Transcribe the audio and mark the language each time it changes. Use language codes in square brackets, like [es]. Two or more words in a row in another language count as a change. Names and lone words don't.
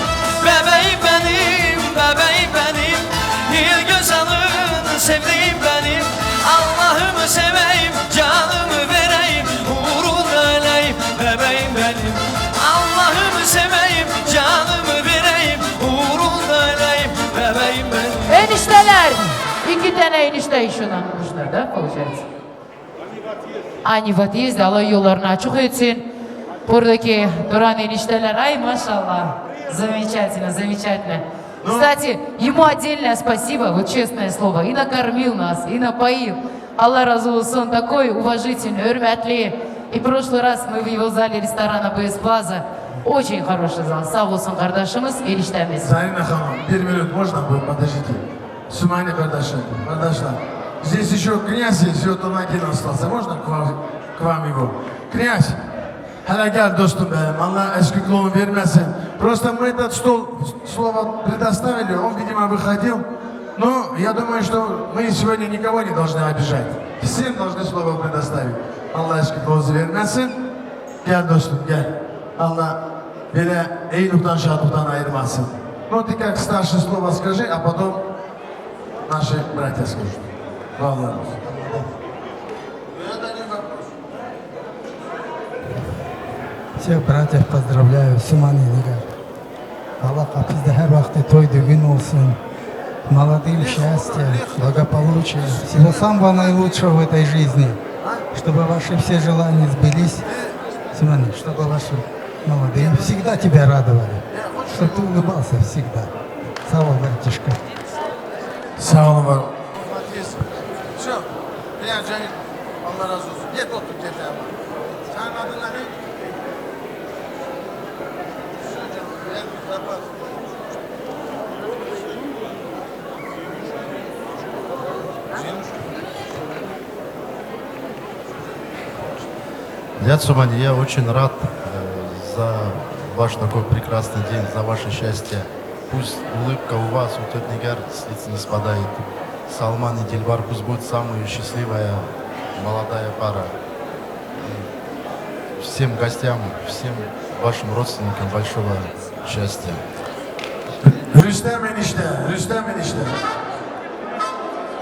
[tr] Bebeğim benim, bebeğim benim, bir göz alın sevdiğim benim. Allah'ımı seveyim, canımı vereyim, uğruna öleyim, bebeğim benim. Allah'ımı seveyim, canımı vereyim, uğruna öleyim, bebeğim benim. Enişteler. 2 tane enişte [ru] еще нам нужно, да, получается? Они в отъезде, [tr] Allah yollarını açık etsin. Buradaki duran enişteler, [ru] ай, машаллах. Замечательно, замечательно. Кстати, ему отдельное спасибо, вот честное слово, и накормил нас, и напоил. [tr] Allah razı olsun, [ru] такой уважительный, hürmetli. И в прошлый раз мы в его зале ресторана БС Плаза. Очень хороший зал. [tr] Sağ olsun kardeşimiz, eniştemiz. [ru] Зарина Ханом, 1 минут можно будет? [tr] Подождите. Сумани kardeşim, kardeşler. [ru] Здесь еще князь есть, вот он один остался. Можно к вам его? Князь, [tr] hele gel dostum benim, Allah eski kulunu vermesin. [ru] Просто мы этот стол, слово предоставили, он, видимо, выходил. Но я думаю, что мы сегодня никого не должны обижать. Всем должны слово предоставить. [tr] Allah eski kulunu vermesin. Gel dostum, gel. Allah böyle iyilikten, şadlıktan ayırmasın. [ru] Ну, ты как старшее слово скажи, а потом наши братья скажут. [tr] Vallahi. [ru] Всех братьев поздравляю, Сумани Нигар. [tr] Аллах Хафизда her vakti той gün olsun. [ru] Молодым счастья, благополучия, всего самого наилучшего в этой жизни. Чтобы ваши все желания сбылись, Сумани, чтобы ваши молодые всегда тебя радовали. Чтобы ты улыбался всегда. [tr] Sağ ol, братишка. Sağ olun var. Все. Bilal Canım, Allah razı olsun. Git otur git abi. Senin adın ne? [ru] Дядя Сумани, я очень рад за ваш такой прекрасный день, за ваше счастье. Пусть улыбка у вас, у тети Нигар с лица не спадает. Салман и Дильбар, пусть будет самая счастливая молодая пара. И всем гостям, всем вашим родственникам большого счастья. [tr] Rüstem enişte, Rüstem enişte.